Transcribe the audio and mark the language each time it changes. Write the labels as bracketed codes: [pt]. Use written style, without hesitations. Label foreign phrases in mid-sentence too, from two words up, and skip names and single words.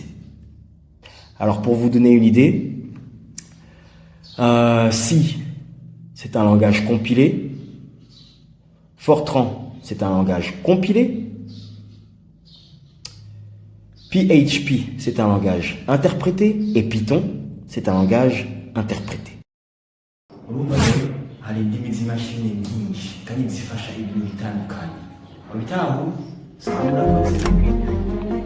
[fr] Alors pour vous donner une idée, si c'est un langage compilé, Fortran c'est un langage compilé, PHP c'est un langage interprété et Python c'est un langage interprété. [rw] urumva rero hari indimi z'imashini nyinshi kandi zifasha ibintu bitandukanye wabitaho